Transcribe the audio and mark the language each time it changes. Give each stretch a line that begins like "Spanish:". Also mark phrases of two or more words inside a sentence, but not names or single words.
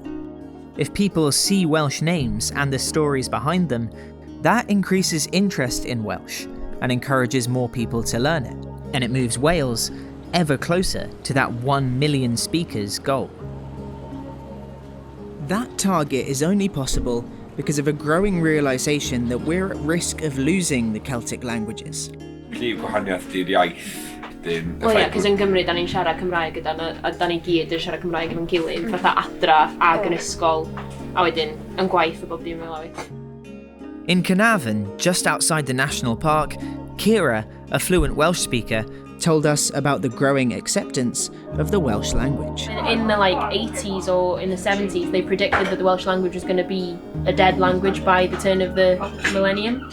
English: If people see Welsh names and the stories behind them, that increases interest in Welsh and encourages more people to learn it, and it moves Wales ever closer to that 1 million speakers goal. That target is only possible because of a growing realisation that we're at risk of losing the Celtic languages.
Welsh: Wel ie, cos yn Gymru, da ni'n siarad Cymraeg a da ni gyd yn siarad Cymraeg efo'n gilydd, fatha adra ag yn ysgol, a wedyn yn gwaith a bob dim fel awi.
English: In Carnarvon, just outside the national park, Kira, a fluent Welsh speaker, told us about the growing acceptance of the Welsh language. In the 80s or in the 70s, they predicted that the Welsh language was going to be a dead language by the turn of the millennium.